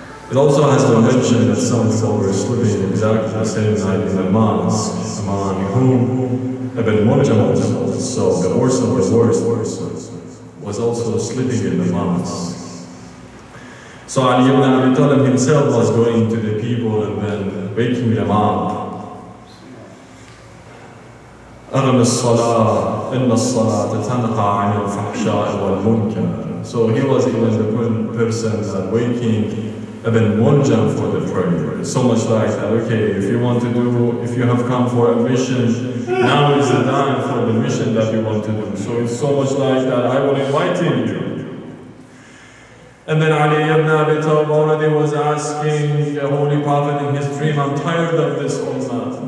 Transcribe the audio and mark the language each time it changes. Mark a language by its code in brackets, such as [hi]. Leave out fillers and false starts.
[en] It also has been mentioned that some people were sleeping exactly the same night in the mosque, among whom Ibn Mohammad, so the worst of the worst, was also sleeping in the mosque. So Ali ibn Abi Talib himself was going to the people and then waking them up. [ar] أغم الصلاة إن الصلاة تنهى عن الفحشاء والمنكر. [en] So he was even the person that waking Ibn Muljam for the prayer. So much like that, okay, if you have come for a mission, now is the time for the mission that you want to do. So it's so much like that, I will invite you. And then Ali ibn Abi Talib already was asking the Holy Prophet in his dream, I'm tired of this ummah.